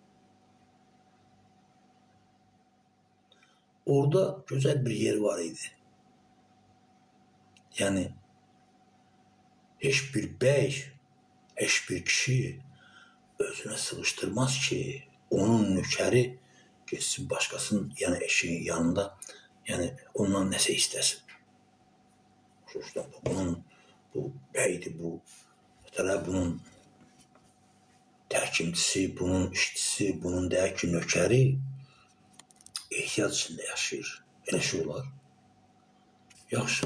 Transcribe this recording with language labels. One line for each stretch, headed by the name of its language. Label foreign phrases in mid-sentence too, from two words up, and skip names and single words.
Turkish: Orada güzel bir yer var idi. Yani hiçbir bey, hiçbir kişi özüne sıkıştırmaz ki onun nökeri geçsin başkasının yani eşeğin yanında yani ondan nəsə istesin.
Azerbaijani: Xüsusən bu beydi, bu bunun təhkimçisi, bunun işçisi, bunun deyək ki nökeri ehtiyac içində yaşayır. Elə şey olar. Yaxşı.